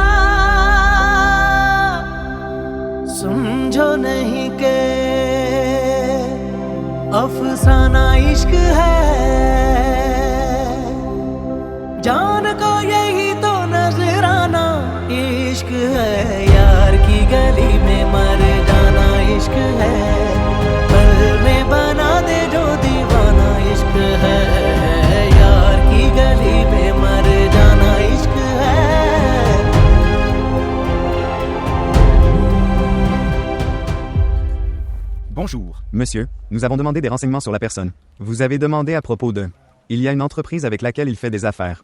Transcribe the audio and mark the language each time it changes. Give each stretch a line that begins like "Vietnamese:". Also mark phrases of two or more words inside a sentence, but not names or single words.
Hindi: समझो नहीं के अफसाना इश्क है जान को यही तो नजराना इश्क है यार की गली में मर जाना इश्क है पल में बना दे जो दीवाना इश्क है यार की गली में मर जाना इश्क है
French: Bonjour, monsieur. Nous avons demandé des renseignements sur la personne. Vous avez demandé à propos de... Il y a une entreprise avec laquelle il fait des affaires.